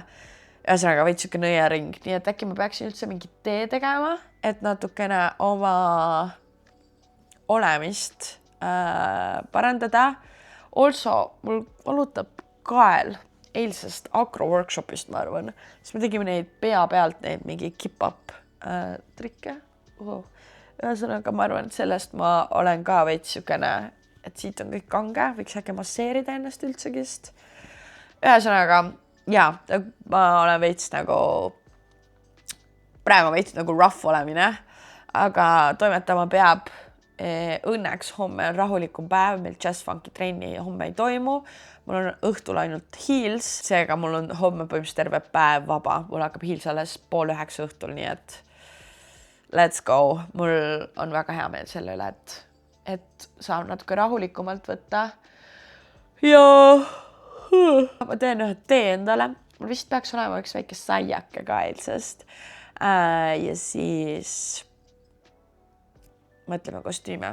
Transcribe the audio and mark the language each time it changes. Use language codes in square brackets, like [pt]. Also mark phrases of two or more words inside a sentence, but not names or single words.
[et] Ühesõnaga veits siuke nõiaring, nii et äkki ma peaksin üldse mingi tee tegema, et natukene oma olemist parandada. Also, mul valutab kael eilsest agro workshopist, ma arvan. Siis me tegime neid pea pealt neid mingi keep-up trikke. Ühesõnaga, ma arvan, et sellest ma olen ka veits siukene, et siit on kõik kange, võiks äkki masseerida ennast üldsegist. Ühesõnaga, jaa, ma olen veits nagu, praegu veits nagu rough olemine, aga toimetama peab. Õnneks homme on rahulikum päev, meil jazz-funky trenni homme ei toimu. Mul on õhtul ainult Heels, seega mul on homme põhimõtteliselt terve päev vaba. Mul hakkab Heels alles 8:30 õhtul, nii et [en] let's go. [et] Mul on väga hea meel selle üle, et saan natuke rahulikumalt võtta. Ja ma teen ühe tee endale. Mul vist peaks olema üks väike saiake ka eilsest. Ja siis mõtleme kostüüme.